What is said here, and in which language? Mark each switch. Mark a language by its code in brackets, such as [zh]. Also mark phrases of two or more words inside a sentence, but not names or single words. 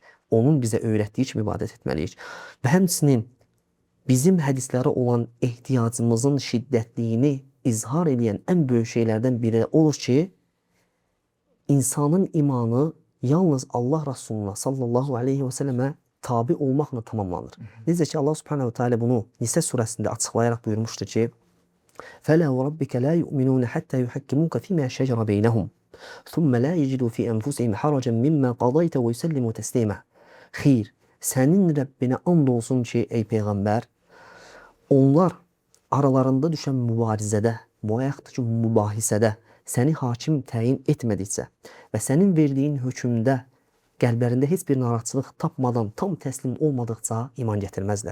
[az] Onun bizə öyrətdiyi kimi ibadət etməliyik. Və həmçinin bizim hədislərə olan ehtiyacımızın şiddətliyini izhar edən ən böyük şeylərdən biri olur ki, insanın imanı yalnız Allah Rasuluna [ar] صلى الله عليه وسلم [az] tabi olmaqla tamamlanır. Necə ki, Allah Subhanahu Teala bunu Nisə surəsində açıqlayaraq buyurmuşdur ki, [ar] فَلَا وَرَبِّكَ لَا يُؤْمِنُونَ حَتَّى يُحَكِّمُوكَ فِي مَا شَجَرَ بَيْنَهُمْ ثُمَّ لَا يَجِدُوا فِي أَنفُسِهِمْ حَرَجًا مِمَّا قَضَيْتَ وَيُسَلِّمُوا تَسْلِيمًا. [az] Xeyr, sənin Rəbbinə and olsun ki, ey Peyğəmbər, onlar aralarında düşən mübarizədə, yaxud ki, mübahisədə səni hakim təyin etmədikcə və sənin verdiyin hökmdə qəlblərində heç bir narahatçılıq tapmadan, tam təslim olmadıqca iman gətirməzlər.